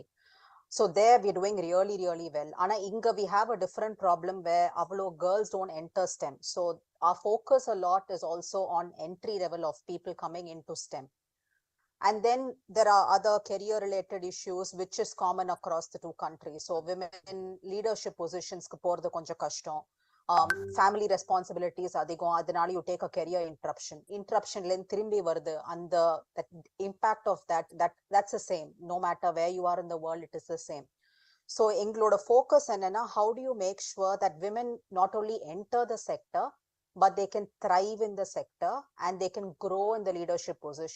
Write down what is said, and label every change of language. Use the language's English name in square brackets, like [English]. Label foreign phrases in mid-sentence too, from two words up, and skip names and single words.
[English] So there we're doing really, really well. [Tamil] ஆனா இங்க [English] we have a different problem where avlo girls don't enter STEM. So our focus a lot is also on entry level of people coming into STEM. And then there are other career related issues which is common across the two countries. So women in leadership positions [Tamil] க்கு போறது கொஞ்சம் கஷ்டம். [English] Family responsibilities [Tamil] அதிகம், அதனால் [English] you take a career interruption [Tamil] ல திரும்பி வருது, [English] and that impact of that's the same no matter where you are in the world, it is the same. So [Tamil] எங்களோட focus என்ன, [English] how do you make sure that women not only enter the sector but they can thrive in the sector and they can grow in the leadership position.